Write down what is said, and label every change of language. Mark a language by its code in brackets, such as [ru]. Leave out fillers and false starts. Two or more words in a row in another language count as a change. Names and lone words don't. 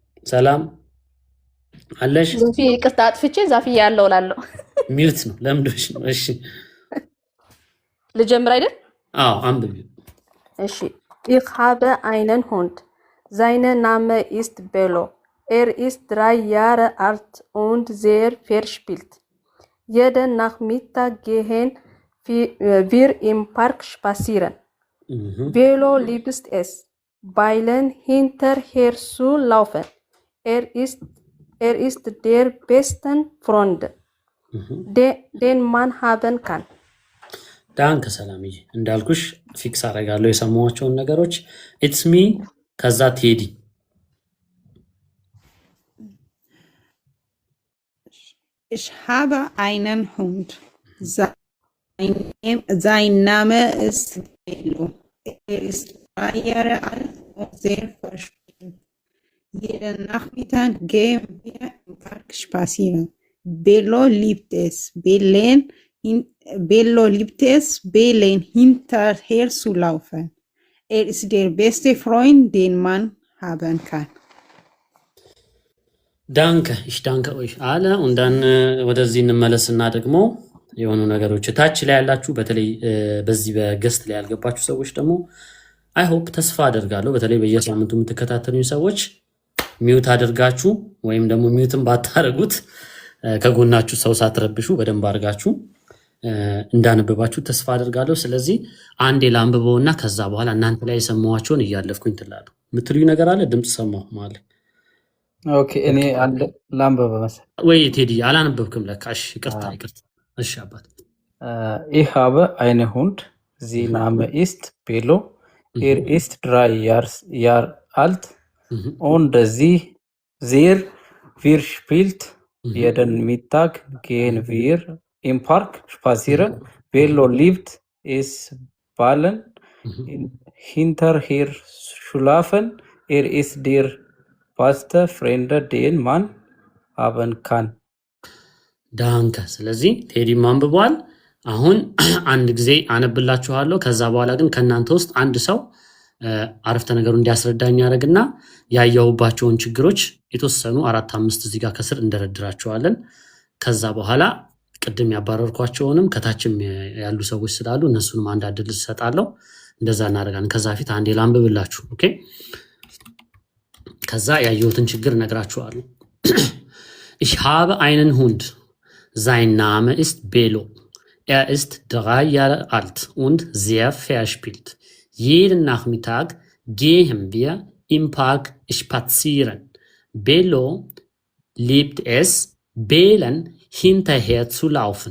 [am] ሰላም አለሽ? ዛፊ ይቅርታ አጥፍቼ ዛፊ ያለው ላለው ሚውት ነው ለምዶሽ ነው። እሺ ልጀምር አይደል? አዎ አንብቢ። [de] እሺ ich habe einen Hund. Sein Name ist Bello. Er ist 3 Jahre alt und sehr verspielt. Jeden Nachmittag gehen wir im Park spazieren. Bello liebt es, Beilen hinterher zu laufen. Er ist der beste Freund, den man haben kann. [am] ዳንከ ሰላምዬ እንዳልኩሽ ፊክስ አደርጋለሁ የሰማኋቸውን ነገሮች። ኢትስ ሚ ከዛ ቴዲ [de] Ich habe einen Hund. Sein Name ist Bello. Er ist 3 Jahre alt und sehr verspielt. Jeden Nachmittag gehen wir im Park spazieren. Bello liebt es, Bellen hinterher zu laufen. Er ist der beste Freund, den man haben kann. [am] ዳንከ [de] ich danke euch alle und dann [am] ወደዚህ እንመለስና ደግሞ የሆኑ ነገሮች ታች ላይ ያላችሁ በተለይ በዚህ በገስት ላይ ያልገባችሁ ሰዎች ደግሞ [en] I hope [am] ተስፋ አደርጋለሁ በተለይ በየሳምንቱ የምትከታተሉኝ ሰዎች ሚውት አድርጋችሁ ወይም ደግሞ ሚውትን ባታረጉት ከጎናችሁ ሰው ሳትረብሹ በደንብ አድርጋችሁ እንዳነበባችሁ ተስፋ አደርጋለሁ። ስለዚህ አንዴ ላንብበውና ከዛ በኋላ እናንተ ላይ የሰማኋቸውን እያለፍኩኝ ትላለሁ። የምትሉኝ ነገር አለ? ድምጽ ሰማሁ ማለት ኦኬ። እኔ አንድ ላንብበ መሰለኝ ወይ ቴዲ አላነበብክም ለካ። እሺ ይቅርታ። እሺ አባት [de] Ich habe einen Hund. Sein Name ist Bello. Er ist 3 Jahre alt und sie sehr verspielt. Jeden Mittag gehen wir im Park spazieren. Bello liebt es, Ballen hinterher zu laufen. Er ist der beste Freund, den man haben kann. [am] ዳንከ። ስለዚህ ቴዲ ማንብቧል። አሁን አንድ ጊዜ አነብላችኋለሁ። ከዛ በኋላ ግን ከናንተ ውስጥ አንድ ሰው አረፍተ ነገሩ እንዲያስረዳኝ ያደርግና ያያውባቸውን ችግሮች የተወሰኑ 4-5 እዚህ ጋር ከስር እንደረድራቸዋለን። ከዛ በኋላ ቅድም ያባረርኳቸውንም ከታችም ያሉ ሰዎች ስላሉ እነሱንም አንድ አድል ሰጣለሁ። እንደዛ እናደርጋለን። ከዛ ፊት አንዴ ላንብብላችሁ። ኦኬ። ከዛ ያየሁትን ችግር ነግራችኋለሁ። [de] Ich habe einen Hund. Sein Name ist Bello. Er ist 3 Jahre alt und sehr verspielt. Jeden Nachmittag gehen wir im Park spazieren. Bello liebt es, Bellen hinterher zu laufen.